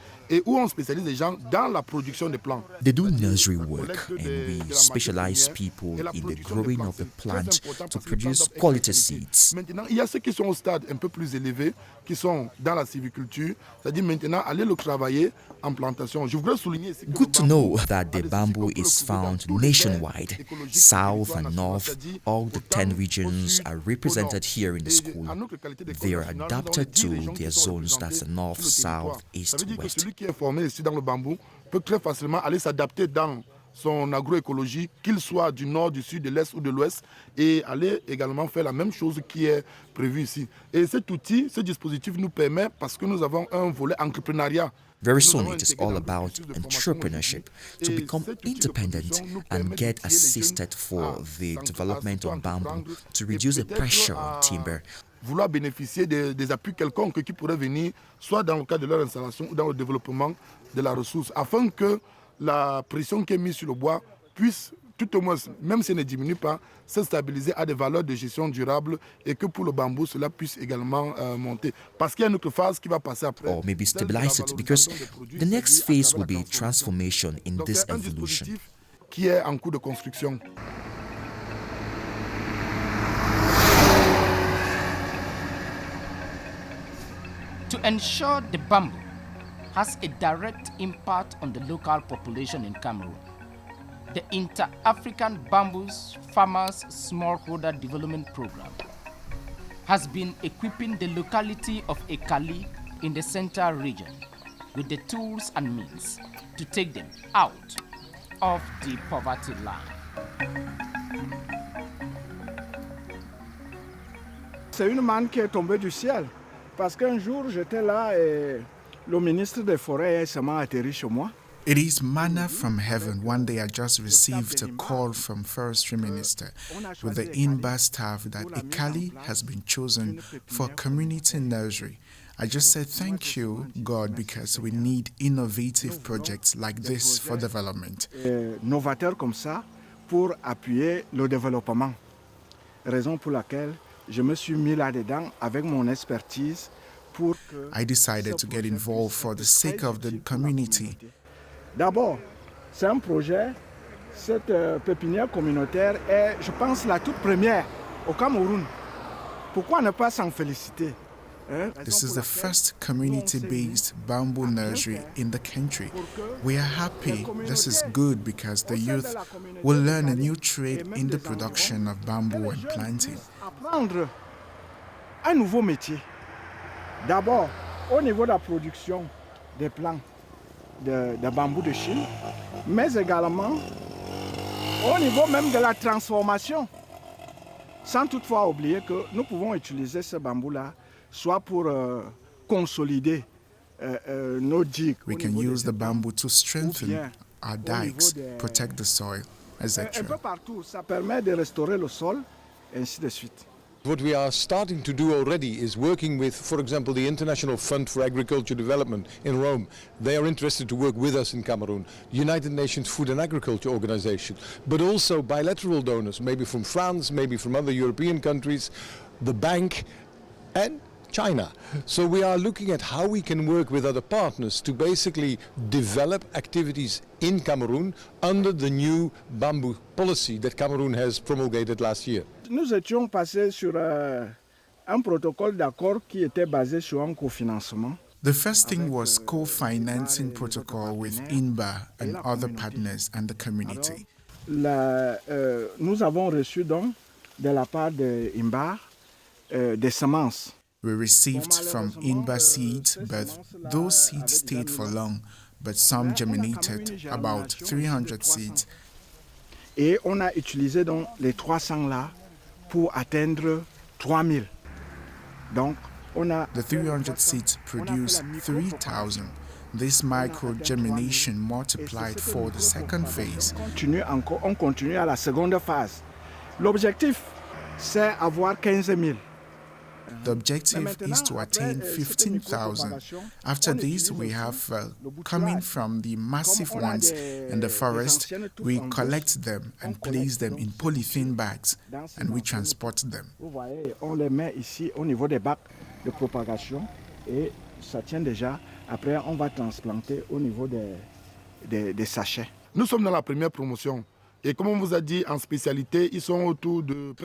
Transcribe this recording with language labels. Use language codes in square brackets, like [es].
[fr] Et où on spécialise les gens dans la production des plants. [en] They do nursery work, and we specialize people in the growing of the plant to produce quality seeds. [fr] Maintenant, il y a ceux qui sont au stade un peu plus élevé, qui sont dans la sylviculture, c'est-à-dire maintenant aller le travail travailler en plantation. Je voudrais souligner ici que [en] Good to know that the bamboo is found nationwide. South and North, all the 10 regions are represented here in the school. They are adapted to their zones, that's the North, South, East, West. [fr] Celui qui est formé ici dans le bambou peut très facilement aller s'adapter dans son agroécologie, qu'il soit du nord, du sud, de l'est ou de l'ouest, et aller également faire la même chose qui est prévue ici. Et cet outil, ce dispositif nous permet, parce que nous avons un volet entrepreneuriat. [en] Very soon it is all about entrepreneurship, to become independent and get assisted for the development of bamboo, to reduce the pressure on timber. [fr] Vouloir bénéficier des appuis quelconques qui pourraient venir, soit dans le cadre de leur installation ou dans le développement de la ressource, afin que la pression qui est mise sur le bois puisse, tout au moins, même si elle ne diminue pas, se stabiliser à des valeurs de gestion durable et que pour le bambou, cela puisse également monter. Parce qu'il y a une autre phase qui va passer après. [en] Or maybe stabilize it, because the next phase will be transformation in this evolution. [fr] Qui est en cours de construction. [en] To ensure the bamboo has a direct impact on the local population in Cameroon, the Inter-African Bamboo Farmers Smallholder Development Program has been equipping the locality of Ekali in the central region with the tools and means to take them out of the poverty line. [fr] C'est une manne qui est tombée du ciel. Parce qu'un jour, j'étais là et le ministre des Forêts est seulement atterri chez moi. [en] It is manna from heaven. One day I just received a call from Forestry Minister with the INBAR staff that Ekali has been chosen for community nursery. I just said thank you, God, because we need innovative projects like this for development. [fr] Novateurs comme ça pour appuyer le développement. Raison pour laquelle je me suis mis là-dedans avec mon expertise pour que [en] I decided to get involved for the sake of the community. [fr] D'abord, c'est un projet, cette pépinière communautaire est, je pense, la toute première au Cameroun. Pourquoi ne pas s'en féliciter? [en] This is the first community-based bamboo nursery in the country. We are happy. This is good because the youth will learn a new trade in the production of bamboo and planting. [fr] Apprendre un nouveau métier. D'abord, au niveau de la production des plants de bambou de Chine, mais également au niveau même de la transformation. Sans toutefois oublier que nous pouvons utiliser ce bambou-là soit pour consolider nos digues. [en] We can use the bamboo to strengthen our dikes, protect the soil, etc. [fr] Un peu partout, ça permet de restaurer le sol, et ainsi de suite. [en] What we are starting to do already is working with, for example, the International Fund for Agriculture Development in Rome. They are interested to work with us in Cameroon. United Nations Food and Agriculture Organization, but also bilateral donors, maybe from France, maybe from other European countries, the bank, and China. So we are looking at how we can work with other partners to basically develop activities in Cameroon under the new bamboo policy that Cameroon has promulgated last year. [fr] Nous étions passés sur un protocole d'accord qui était basé sur un cofinancement. [en] The first thing was co-financing protocol with INBAR and other partners and the community. [fr] Nous avons reçu donc de la part de INBAR des semences. [en] We received from INBAR seeds, but those seeds stayed for long, but some germinated, about 300 seeds. [fr] Et on a utilisé donc les 300 là pour atteindre 3000. Donc, on a [en] the 300 seeds produced 3,000. This micro-germination multiplied for the second phase. [fr] On continue à la seconde phase. L'objectif, c'est avoir 15 000. [en] The objective is to attain 15,000. After this, we have coming from the massive ones in the forest, we collect them and place them in polythene bags and we transport them. [fr] On les met ici au niveau des bacs de propagation et ça tient déjà. Après, on va transplanter au niveau des sachets. Nous sommes dans la première promotion. Et comme on vous a dit, en spécialité, ils sont autour de...